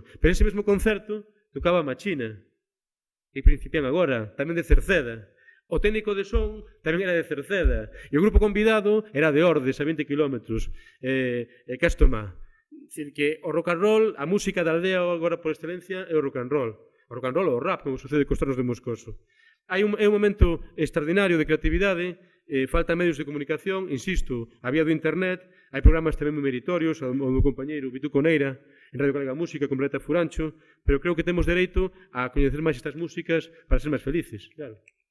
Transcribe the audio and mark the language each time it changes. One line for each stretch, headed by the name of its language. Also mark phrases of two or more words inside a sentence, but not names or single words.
Galician: Pero ese mesmo concerto tocaba Machina, que principian agora, tamén de Cerceda. O técnico de son tamén era de Cerceda. E o grupo convidado era de Ordes, a 20 kilómetros, Castomá. Dicir que o
English: rock and roll,
Galician: a música da aldea agora por excelencia é o
English: rock and roll.
Galician: O
English: rock and roll
Galician: ou o rap, como sucede cos Tornos de Moscoso. É un momento extraordinario de creatividade, falta medios de comunicación, insisto, a vía do internet, hai programas tamén moi meritorios, o do compañeiro Vituco Neira, en Radio Galega Música, con Violeta Furancho, pero creo que temos dereito a coñecer máis estas músicas para ser máis felices, claro.